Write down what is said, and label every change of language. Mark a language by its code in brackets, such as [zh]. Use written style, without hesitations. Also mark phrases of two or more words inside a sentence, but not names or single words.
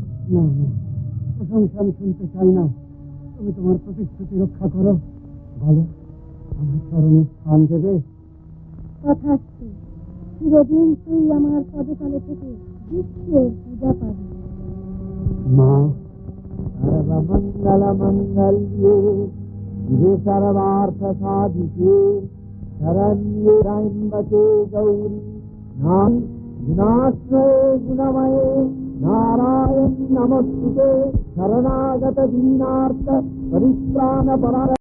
[bn] না না, প্রশংসা আমি শুনতে চাই না। তুমি তোমার প্রতিশ্রুতি রক্ষা করো। বলো, আমার চরণে স্থান দেবে? তথাস্তু, চিরদিন তুই আমার পদতলে থেকে বিশ্বের পূজা পাবি। [sa] মা, সর্বমঙ্গল মঙ্গল্যে শিবে সর্বার্থ সাধিকে শরণ্যে ত্র্যম্বকে গৌরী গুণাশ্রয়ে গুণময়ে নারায়ণ নমস্তুতে শরণাগত দীনার্থ পরিত্রাণ পরায়ণ